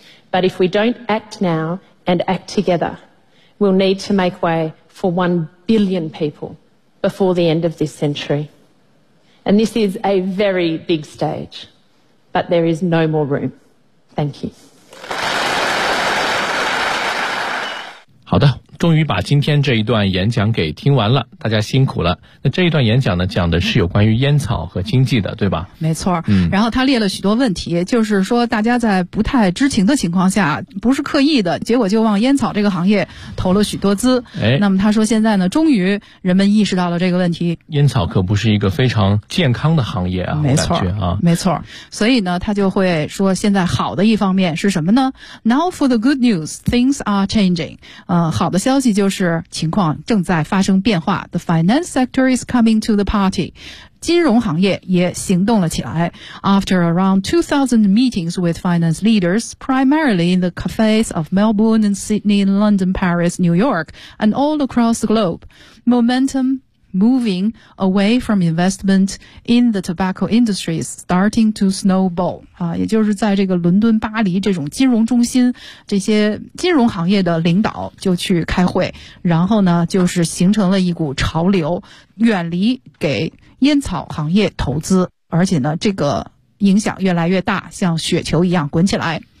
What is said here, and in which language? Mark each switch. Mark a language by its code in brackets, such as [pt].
[en] But if we don't act now and act together, we'll need to make way for 1 billion people before the end of this century. And this is a very big stage, but there is no more room. Thank you. [zh] 好的。终于把今天这一段演讲给听完了，大家辛苦了。那这一段演讲呢，讲的是有关于烟草和经济的，对吧？没错。嗯。然后他列了许多问题，就是说大家在不太知情的情况下，不是刻意的，结果就往烟草这个行业投了许多资。哎。那么他说现在呢，终于人们意识到了这个问题。烟草可不是一个非常健康的行业啊，没错，我感觉啊。没错。所以呢，他就会说现在好的一方面是什么呢 ？ [en] Now for the good news, things are changing。 [zh] 好的消息就是情况正在发生变化。 [en] The finance sector is coming to the party. [zh] 金融行业也行动了起来。 [en] After around 2,000 meetings with finance leaders, primarily in the cafes of Melbourne and Sydney, London, Paris, New York, and all across the globe, momentum moving away from investment in the tobacco industry is starting to snowball. [zh] 也就是在这个伦敦、巴黎这种金融中心，这些金融行业的领导就去开会，然后呢，就是形成了一股潮流，远离给烟草行业投资，而且呢，这个影响越来越大，像雪球一样滚起来。